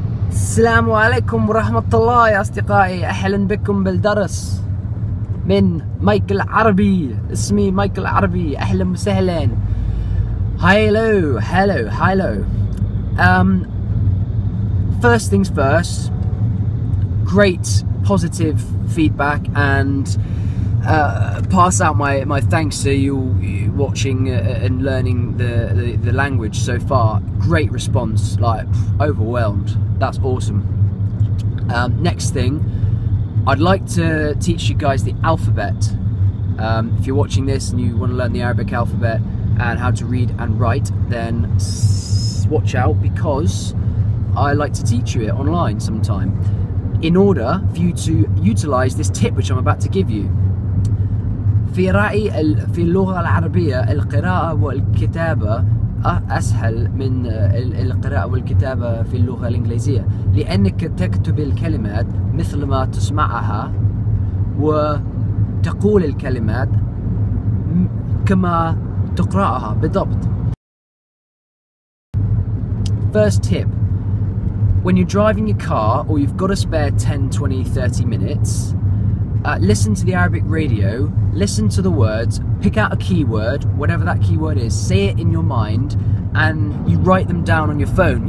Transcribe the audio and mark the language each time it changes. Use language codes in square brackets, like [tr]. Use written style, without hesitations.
[ar] السلام عليكم ورحمة الله يا أصدقائي، أهلا بكم بالدرس من مايكل عربي. اسمي مايكل عربي، أهلا وسهلا. [en] Hello. First things first, great positive feedback and pass out my thanks to you watching and learning the language so far. Great response, like overwhelmed. That's awesome. Next thing, I'd like to teach you guys the alphabet. If you're watching this and you want to learn the Arabic alphabet and how to read and write, then watch out, because I like to teach you it online sometime in order for you to utilize this tip which I'm about to give you. [ar] في رأيي في اللغة العربية القراءة والكتابة أسهل من القراءة والكتابة في اللغة الإنجليزية، لأنك تكتب الكلمات مثل ما تسمعها وتقول الكلمات كما تقرأها بالضبط. [en] First tip, when you're driving your car or you've got a spare 10, 20, 30 minutes, listen to the Arabic radio, listen to the words, pick out a keyword, whatever that keyword is, say it in your mind, and you write them down on your phone.